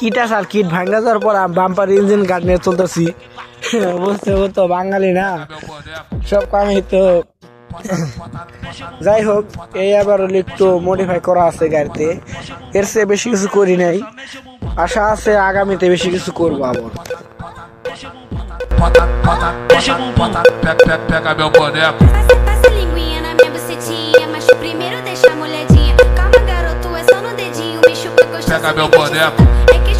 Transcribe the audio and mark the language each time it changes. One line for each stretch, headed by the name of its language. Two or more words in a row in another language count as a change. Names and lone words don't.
Bangla: কিট আছে, আর কিট ভাঙ্গা যাওয়ার পর বাম্পার ইঞ্জিন গার্ড নিয়ে চলতেছি। বুঝতে তো বাঙালি না, সব কামই তো। যাই হোক, এই আবার একটু মডিফাই করা আছে গাড়িতে, এর চেয়ে বেশি কিছু করি নাই। আশা আছে আগামীতে বেশি কিছু করবো আবার।
Portuguese: Passa a linguinha na minha bucetinha, mas primeiro deixa a molhadinha. Calma, garoto, é só no dedinho. Me chupa gostoso. Pega meu boneco.